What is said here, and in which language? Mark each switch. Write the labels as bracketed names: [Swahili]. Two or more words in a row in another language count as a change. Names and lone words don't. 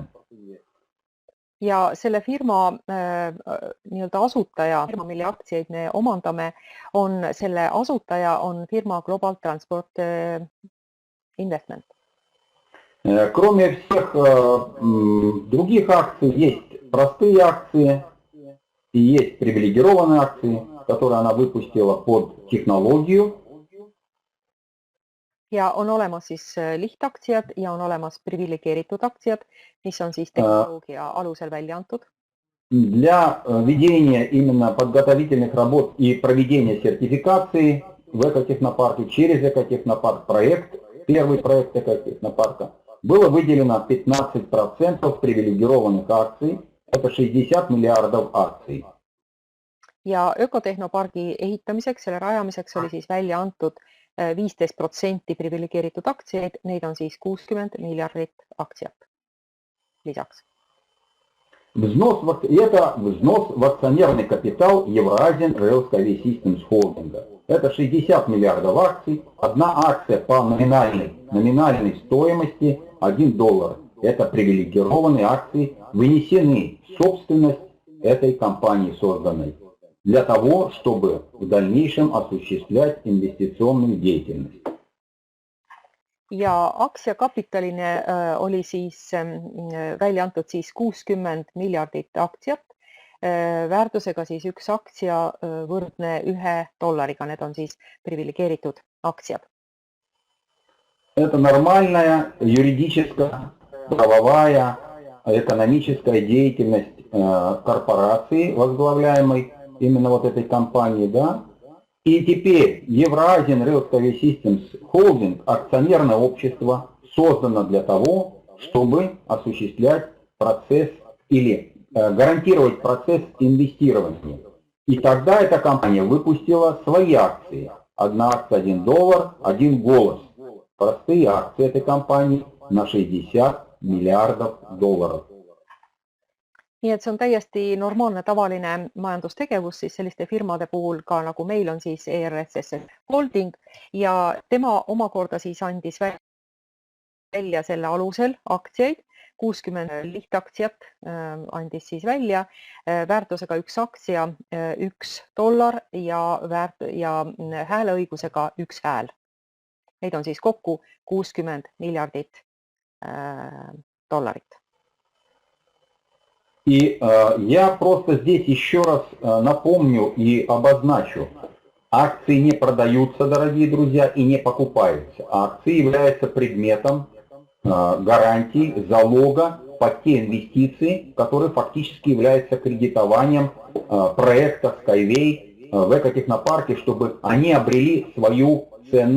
[Estonian] Ja selle firma nii-öelda asutaja, firma, mille aktsiaid me omandame, selle asutaja on firma Global Transport Investment. [Russian] Кроме всех других акций, есть простые акции и есть привилегированные акции, которые она выпустила под технологию. [Estonian] Ja on olemas siis lihtaktsiad ja on olemas privilegeeritud aktsiad, mis on siis tehnoloogia alusel välja antud. [Russian] Для ведения именно подготовительных работ и проведения сертификации в экотехнопарке через экотехнопарк проект, первый проект экотехнопарка, было выделено 15% привилегированных акций, это 60 миллиардов акций. [Estonian] Ja ökotehnopargi ehitamiseks, selle rajamiseks oli siis välja antud 15% privilegeeritud aktsiaid, neid on siis 60 miljardit aktsiat lisaks. [Russian] Это взнос в акционерный капитал Eurasian Rail Systems Holding. Это 60 миллиардов акций, одна акция по номинальной стоимости $1. Это привилегированные акции, вынесены в собственность этой компании созданной, для того, чтобы в дальнейшем осуществлять инвестиционную деятельность. [Estonian] Ja aktsiakapitaline oli siis välja antud siis 60 miljardit aktsiat, väärtusega siis üks aktsia võrdne $1, need on siis privilegeeritud aktsiad. [Russian] Это нормальная юридическая, правовая, экономическая деятельность корпорации, возглавляемой именно вот этой компанией, да. И теперь Eurasian Rail Systems Holding, акционерное общество, создано для того, чтобы осуществлять процесс или гарантировать процесс инвестирования. И тогда эта компания выпустила свои акции. Одна акция $1, один голос. Простые акции этой компании на 60 миллиардов долларов. [Estonian] Nii et see on täiesti normaalne tavaline majandustegevus siis selliste firmade puhul ka nagu meil on siis ERSS Holding ja tema omakorda siis andis välja selle alusel aktsiaid, 60 lihtaktsiat andis siis välja väärtusega üks aktsia $1 ja hääleõigusega üks hääl. Neid on siis kokku 60 miljardit dollarit. [Russian] И я просто здесь еще раз напомню и обозначу. Акции не продаются, дорогие друзья, и не покупаются. Акции являются предметом гарантий, залога под те инвестиции, которые фактически являются кредитованием проекта Skyway в экотехнопарке, чтобы они обрели свою цену.